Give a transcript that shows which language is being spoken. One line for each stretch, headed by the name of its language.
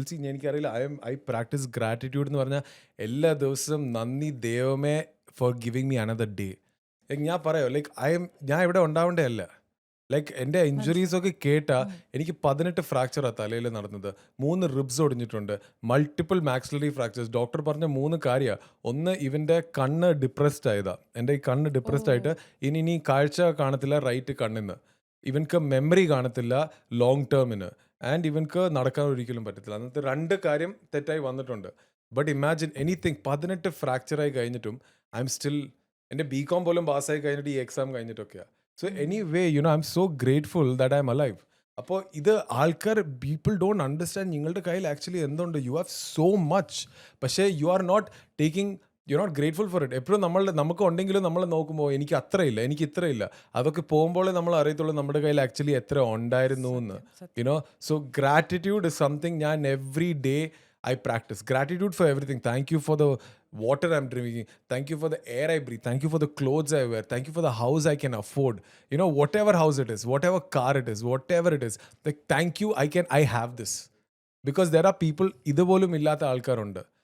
Malayalam: എനിക്കറിയില്ല,
English: I practice gratitude
Malayalam: എന്ന് പറഞ്ഞാൽ എല്ലാ ദിവസവും നന്ദി ദൈവമേ
English: for giving me another day.
Malayalam: Like ഞാൻ പറയാം, ലൈക്ക് ഞാൻ ഇവിടെ ഉണ്ടാവേണ്ടതല്ല. ലൈക്ക് എൻ്റെ ഇഞ്ചുറീസ് ഒക്കെ കേട്ടാൽ എനിക്ക് 18 ഫ്രാക്ചറാണ് തലയിൽ നടന്നത്, 3 ribs ഒടിഞ്ഞിട്ടുണ്ട്, multiple maxillary fractures. Doctor പറഞ്ഞ 3 കാര്യമാണ്. ഒന്ന്, ഇവൻ്റെ കണ്ണ് ഡിപ്രസ്ഡ് ആയതാണ്. എൻ്റെ ഈ കണ്ണ് ഡിപ്രസ്ഡ് ആയിട്ട് ഇനി കാഴ്ച കാണത്തില്ല റൈറ്റ് കണ്ണിന്ന്, ഇവൻക്ക് മെമ്മറി കാണത്തില്ല ലോങ് ടേമിന്, ആൻഡ് ഇവൻക്ക് നടക്കാൻ ഒരിക്കലും പറ്റത്തില്ല. അന്നത്തെ 2 കാര്യം തെറ്റായി വന്നിട്ടുണ്ട്.
English: but imagine anything,
Malayalam: 18 ഫ്രാക്ചറായി കഴിഞ്ഞിട്ടും
English: I am still,
Malayalam: എൻ്റെ ബികോം പോലും പാസ്സായി കഴിഞ്ഞിട്ട് ഈ exam കഴിഞ്ഞിട്ടൊക്കെയാണ്.
English: So anyway you know I am so grateful that I am alive.
Malayalam: അപ്പോൾ ഇത് ആൾക്കാർ,
English: people don't understand
Malayalam: നിങ്ങളുടെ കയ്യിൽ ആക്ച്വലി എന്തുണ്ട്,
English: you have so much,
Malayalam: പക്ഷേ
English: You are not taking, you are not grateful for it.
Malayalam: എപ്പോഴും നമുക്ക് ഉണ്ടെങ്കിലും നമ്മൾ നോക്കുമ്പോൾ എനിക്ക് അത്രയില്ല, എനിക്ക് ഇത്രയില്ല, അതൊക്കെ പോകുമ്പോഴേ നമ്മൾ അറിയത്തുള്ളൂ നമ്മുടെ കയ്യിൽ ആക്ച്വലി എത്ര ഉണ്ടായിരുന്നു എന്ന്.
English: you know, so gratitude is something
Malayalam: ഞാൻ
English: Every day I practice. Gratitude for everything. Thank you for the water I'm drinking. Thank you for the air I breathe. Thank you for the clothes I wear. Thank you for the house I can afford. You know, whatever house it is, whatever car it is, whatever it is. Like, thank you, I have this. Because there are people,
Malayalam: ഇതുപോലും ഇല്ലാത്ത ആൾക്കാരുണ്ട്.